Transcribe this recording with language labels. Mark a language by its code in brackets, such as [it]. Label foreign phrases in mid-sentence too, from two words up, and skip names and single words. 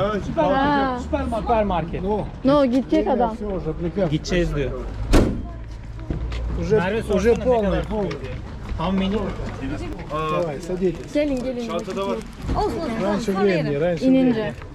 [tr] Ha. Süpermarket. No gidecek adam. [ru] Все, уже отвлекаем. [tr] Gideceğiz diyor. Merve [ru] Уже [tr] sorsana ne [ru] полный. [tr] kadar tutuyor diye. [en] How many? [ru] Давай, садитесь. [tr] Gelin. Çantada var. [ru] Раньше времени, раньше времени. [tr] İnince.